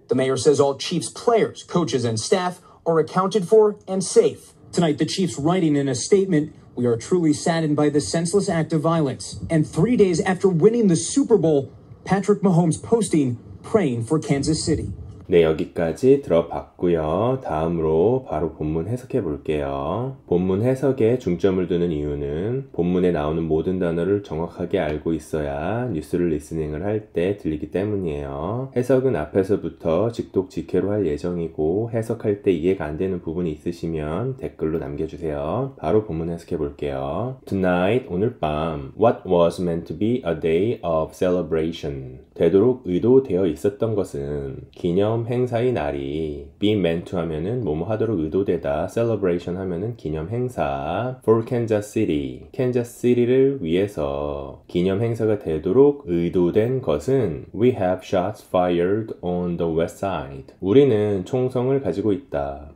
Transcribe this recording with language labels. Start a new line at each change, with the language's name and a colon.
English: The mayor says all Chiefs players, coaches, and staff are accounted for and safe. Tonight, the Chiefs writing in a statement, "We are truly saddened by the senseless act of violence." And 3 days after winning the Super Bowl, Patrick Mahomes posting, praying for Kansas City.
Korean: 네, 여기까지 들어봤고요. 다음으로 바로 본문 해석해 볼게요. 본문 해석에 중점을 두는 이유는 본문에 나오는 모든 단어를 정확하게 알고 있어야 뉴스를 리스닝을 할 때 들리기 때문이에요. 해석은 앞에서부터 직독직해로 할 예정이고 해석할 때 이해가 안 되는 부분이 있으시면 댓글로 남겨주세요. 바로 본문 해석해 볼게요.
English: Tonight,
Korean: 오늘 밤,
English: what was meant to be a day of celebration.
Korean: 되도록 의도되어 있었던 것은 기념 행사의 날이
English: be meant to
Korean: 하면은 뭐뭐 하도록 의도되다 celebration 하면은 기념 행사
English: for Kansas City
Korean: 캔자스 시티를 위해서 기념 행사가 되도록 의도된 것은
English: we have shots fired on the west side
Korean: 우리는 총성을 가지고 있다